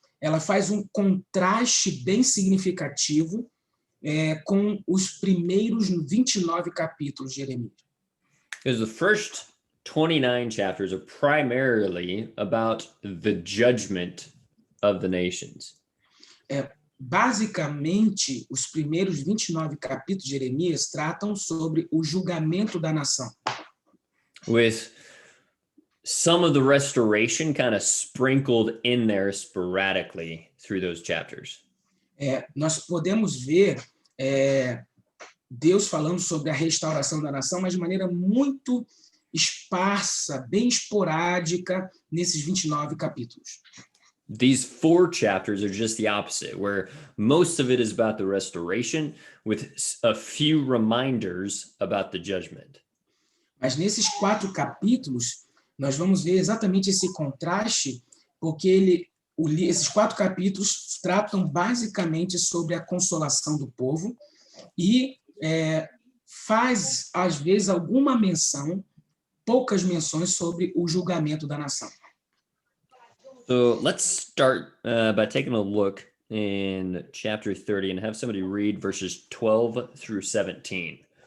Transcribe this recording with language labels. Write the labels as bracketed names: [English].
[Portuguese] Ela faz um contraste bem significativo com os primeiros 29 capítulos de Jeremias. [English] Because the first 29 chapters are primarily about the judgment of the nations. [Portuguese] Basicamente, os primeiros 29 capítulos de Jeremias tratam sobre o julgamento da nação. [English] With some of the restoration kind of sprinkled in there sporadically through those chapters. [Portuguese] Nós podemos ver Deus falando sobre a restauração da nação, mas de maneira muito esparsa, bem esporádica, nesses 29 capítulos. [English] These 4 chapters are just the opposite, where most of it is about the restoration, with a few reminders about the judgment. [Portuguese] Mas nesses 4 capítulos, nós vamos ver exatamente esse contraste, porque esses 4 capítulos tratam basicamente sobre a consolação do povo e faz, às vezes, alguma menção, poucas menções sobre o julgamento da nação. [English] So let's start by taking a look in chapter 30 and have somebody read verses 12 through 17.